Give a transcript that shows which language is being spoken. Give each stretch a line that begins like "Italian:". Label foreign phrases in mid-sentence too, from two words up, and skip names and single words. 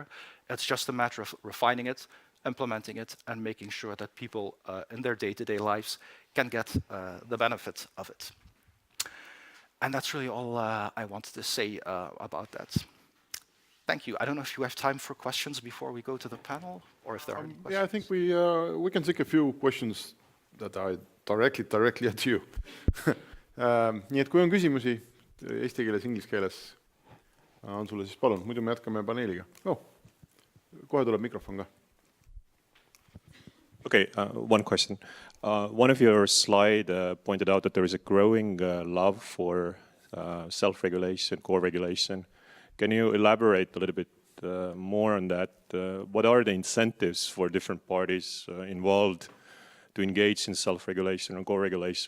English: It's just a matter of refining it, implementing it, and making sure that people in their day-to-day lives can get the benefit of it. And that's really all I wanted to say about that. Thank you. I don't know if you have time for questions before we go to the panel, or if there are any questions. Yeah, I think we can take a few questions that are directly at you.
Estonian: Nii et kui on küsimusi eesti keeles, inglise keeles, on sulle siis palun, muidu me jätkame paneeliga. Kohe tuleb mikrofon ka.
English: Okay, one question. One of your slides pointed out that there is a growing love for self-regulation, co-regulation. Can you elaborate a little bit more on that? What are the incentives for different parties involved to engage in self-regulation or co-regulation?